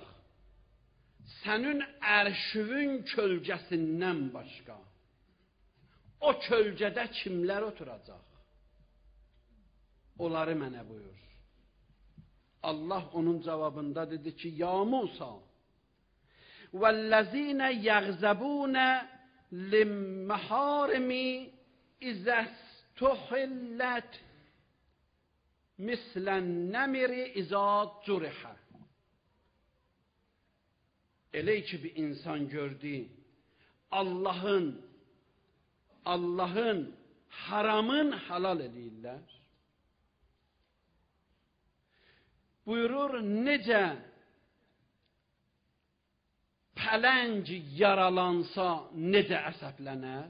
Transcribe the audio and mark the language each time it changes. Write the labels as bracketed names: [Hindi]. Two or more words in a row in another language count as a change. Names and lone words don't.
[Azerbaijani] Sənin ərşüvün kölgəsindən başqa. O kölgədə kimlər oturacaq? Onları mənə buyur. Allah onun cavabında dedi ki, ya Musa, [Arabic] وَالَّذِينَ يَغْزَبُونَ لِمَّحَارِمِ إِذَا اسْتُحِلَّتْ مِثْلَ النَّمِرِ إِذَا جُرِحَ. [Azerbaijani] Elə ki bir insan gördü, Allah'ın haramın halal eləyirlər. Buyurur, necə pələng yaralansa necə əsəblənər?